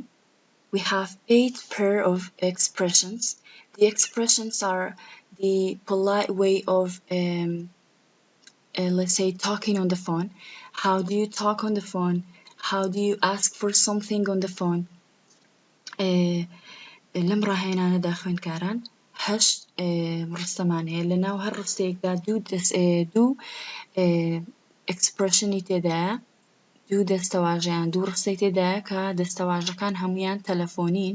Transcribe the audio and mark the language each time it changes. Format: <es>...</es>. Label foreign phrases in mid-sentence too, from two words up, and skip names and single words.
<en>We have 8 pair of expressions. The expressions are the polite way of let's say talking on the phone. How do you talk on the phone? How do you ask for something on the phone?</en> <ckb>لەم ڕاهێنانەدا خوێندکاران 8 ڕستەمان هەیە. لەناو هەر ڕستەیەکدا دوو expressionی تێدایە، دوو دەستەواژەیان، دوو ڕستەی تێدایە کە دەستەواژەکان هەمویان تەلەفۆنین.</ckb>